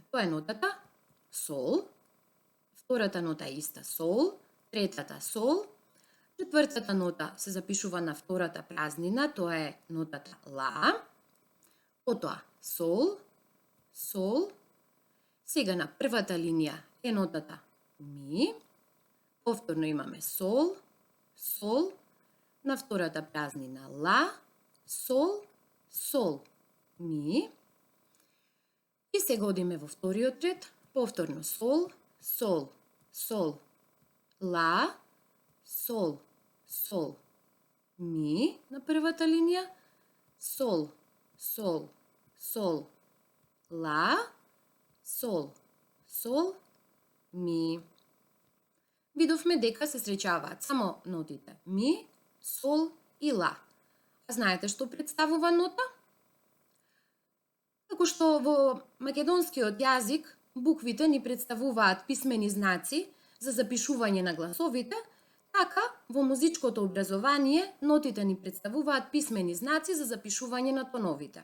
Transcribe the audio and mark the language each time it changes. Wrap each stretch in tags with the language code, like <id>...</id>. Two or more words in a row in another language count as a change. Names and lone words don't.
<mk>Тоа е нотата сол, втората нота е иста сол, третата сол, четвртата нота се запишува на втората празнина, тоа е нотата ла, потоа сол, сол, сега на првата линија е нотата ми, повторно имаме сол, сол, на втората празнина ла, сол, сол, ми. И сега одиме во вториот ред, повторно сол, сол, сол, ла, сол, сол, ми на првата линија, сол, сол, сол, ла, сол, сол, ми. Видовме дека се среќаваат само нотите ми, сол и ла. А знаете што представува нота? Како што во македонскиот јазик буквите ни представуваат писмени знаци за запишување на гласовите, така во музичкото образование нотите ни представуваат писмени знаци за запишување на тоновите.</mk>